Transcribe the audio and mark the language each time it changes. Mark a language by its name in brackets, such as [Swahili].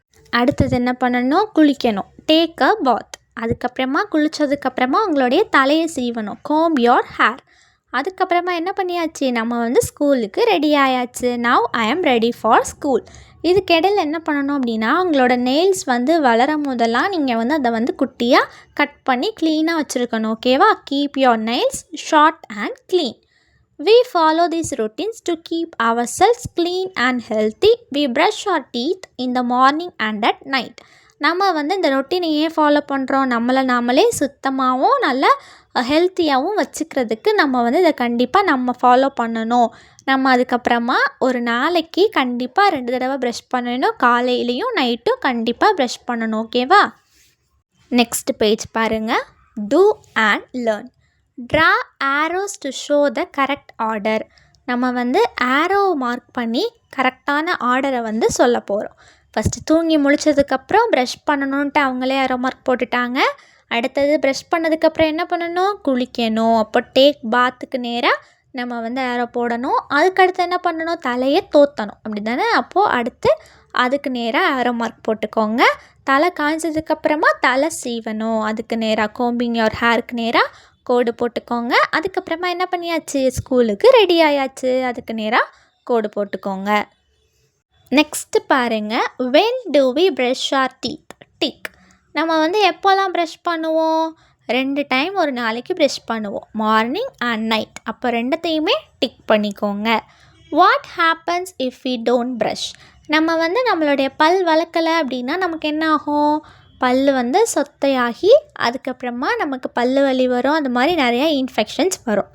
[Tamil] அடுத்தது என்ன பண்ணணும், குளிக்கணும். [English] Take a bath. [Tamil] அதுக்கப்புறமா குளித்ததுக்கப்புறமா உங்களுடைய தலையை சீவணும், [English] Comb your hair. [Tamil] அதுக்கப்புறமா என்ன பண்ணியாச்சு, நம்ம வந்து ஸ்கூலுக்கு ரெடி ஆயாச்சு. [English] Now I am ready for school. [Tamil] இதுக்கிடையில் என்ன பண்ணணும் அப்படின்னா உங்களோட நெயில்ஸ் வந்து வளரும் போதெல்லாம் நீங்கள் வந்து அதை வந்து குட்டியாக கட் பண்ணி க்ளீனாக வச்சுருக்கணும். [English] ஓகேவா? Keep your nails short and clean. We follow these routines to keep ourselves clean and healthy. We brush our teeth in the morning and at night. [Tamil] நம்ம வந்து இந்த ரொட்டீனை ஏன் ஃபாலோ பண்ணுறோம், நாமளே சுத்தமாகவும் நல்லா ஹெல்த்தியாகவும் வச்சுக்கிறதுக்கு நம்ம வந்து இதை கண்டிப்பாக நம்ம ஃபாலோ பண்ணணும். நம்ம அதுக்கப்புறமா ஒரு நாளைக்கு கண்டிப்பாக 2 தடவை ப்ரஷ் பண்ணணும், காலையிலையும் நைட்டும் கண்டிப்பாக ப்ரஷ் பண்ணணும். ஓகேவா? [English] next page [Tamil] பாருங்கள், [English] Do and learn. Draw arrows to show the correct order. [Tamil] நம்ம வந்து ஆரோ மார்க் பண்ணி கரெக்டான ஆர்டரை வந்து சொல்ல போகிறோம். ஃபஸ்ட்டு தூங்கி முழிச்சதுக்கப்புறம் ப்ரஷ் பண்ணணுன்ட்டு அவங்களே ஆரோ மார்க் போட்டுட்டாங்க. அடுத்தது ப்ரஷ் பண்ணதுக்கப்புறம் என்ன பண்ணணும், குளிக்கணும். அப்போ டேக் பாத்துக்கு நேராக நம்ம வந்து ஆரோ போடணும். அதுக்கடுத்து என்ன பண்ணணும், தலையை தோற்றணும், அப்படி தானே? அப்போது அடுத்து அதுக்கு நேராக ஆரோ மார்க் போட்டுக்கோங்க. தலை காய்ஞ்சதுக்கப்புறமா தலை சீவணும், அதுக்கு நேராக கோம்பிங் யோர் ஹேருக்கு நேராக கோடு போட்டுக்கோங்க. அதுக்கப்புறமா என்ன பண்ணியாச்சு, ஸ்கூலுக்கு ரெடி ஆயாச்சு, அதுக்கு நேராக கோடு போட்டுக்கோங்க. நெக்ஸ்ட்டு பாருங்கள், [English] when do we brush our teeth? Tick. [Tamil] நம்ம வந்து எப்போல்லாம் ப்ரஷ் பண்ணுவோம், 2 டைம் ஒரு நாளைக்கு ப்ரஷ் பண்ணுவோம், [English] Morning and night. [Tamil] அப்போ 2த்தையுமே டிக் பண்ணிக்கோங்க. [English] What happens if we don't brush? [Tamil] நம்ம வந்து நம்மளுடைய பல் வளர்க்கலை அப்படின்னா நமக்கு என்ன ஆகும், பல் வந்து சொத்தையாகி அதுக்கப்புறமா நமக்கு பல் வலி வரும், அது மாதிரி நிறையா இன்ஃபெக்ஷன்ஸ் வரும்.